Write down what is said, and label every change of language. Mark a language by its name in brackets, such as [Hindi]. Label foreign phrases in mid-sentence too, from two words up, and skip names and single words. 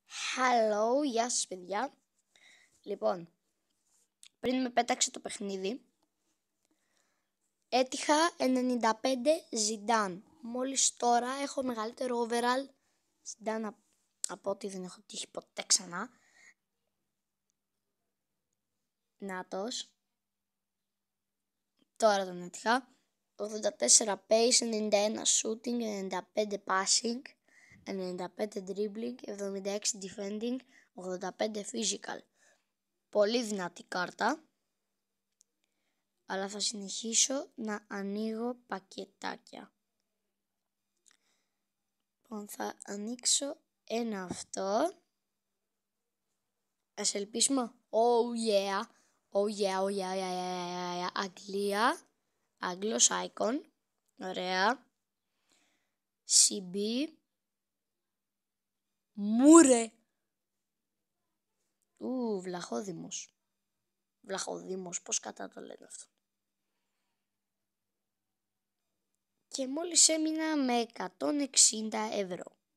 [Greek] Hello, γεια σας παιδιά. Λοιπόν, πριν με πέταξε το παιχνίδι, έτυχα 95 Zidane. Μόλις τώρα έχω μεγαλύτερο overall Zidane από ό,τι δεν έχω τύχει ποτέ ξανά. Νάτος. Τώρα τον έτυχα. [English] 84 pace, 91 shooting, 95 passing, 95 dribbling, 76 defending, 85 physical. [Greek] Πολύ δυνατή κάρτα. Αλλά θα συνεχίσω να ανοίγω πακετάκια. Λοιπόν, θα ανοίξω ένα αυτό. Ας ελπίσουμε. [English] Oh yeah. Oh yeah, oh yeah. [Greek] Αγγλία. Άγγλος icon. Ωραία. CB. Μουρε. Βλαχόδημος. Βλαχοδήμος, πώς κατά το λένε αυτό. Και μόλις έμεινα με 160 ευρώ.